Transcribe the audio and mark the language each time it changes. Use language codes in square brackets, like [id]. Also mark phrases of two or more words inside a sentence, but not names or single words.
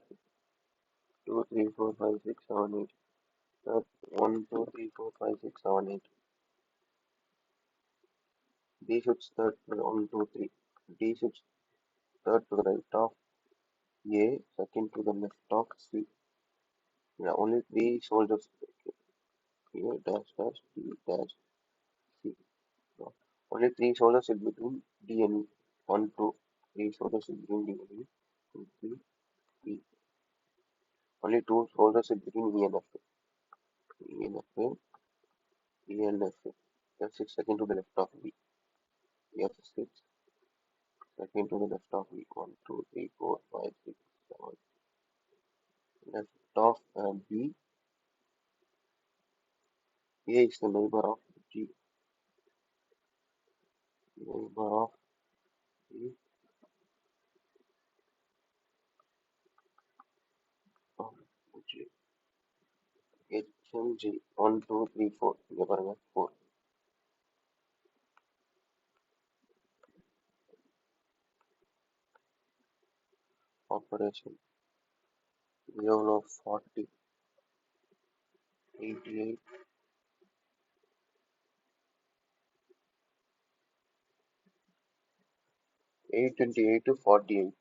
[en] 2 3 4 5 6 7 8. 1 2 3 4 5 6 7 8. D sits third 1 2 3. D sits third to the right of A, second to the left of C. Yeah, only 3 soldiers. A dash dash D dash C. No. Only 3 soldiers sit between D and E. 1 2 3 soldiers sit between D and E. 2 3 E. Only 2 soldiers sit between E and F. E and F. E and F. F sits second to the left of B. F sits second to the left of B. 1 2 3 4 5 6 7. Left of B. A is the neighbor of G. Neighbor of G. Of G. H and G. 1 2 3 4. [ta] இங்க பாருங்க 4. Operation. எவ்வளோ 40 88 828 to 48.